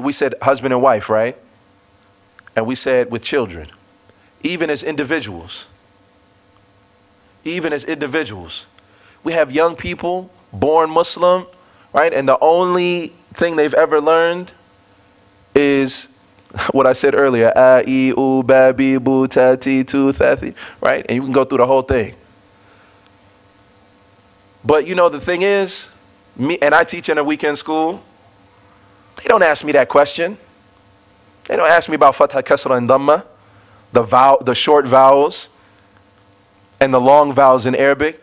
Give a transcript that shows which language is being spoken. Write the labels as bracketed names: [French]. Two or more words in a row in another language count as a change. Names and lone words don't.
[English] We said husband and wife, right? And we said with children. Even as individuals. Even as individuals. We have young people born Muslim, right? And the only thing they've ever learned is what I said earlier. [Arabic] أ، إ، أُ, بَ، بِ, بُ، تَ، تِ، تُ، ثَ، ثِ, [English] right? And you can go through the whole thing. But you know, the thing is, me and I teach in a weekend school, they don't ask me that question. They don't ask me about [Arabic] فتحة، كسرة, [English] and dhamma, the short vowels and the long vowels in Arabic.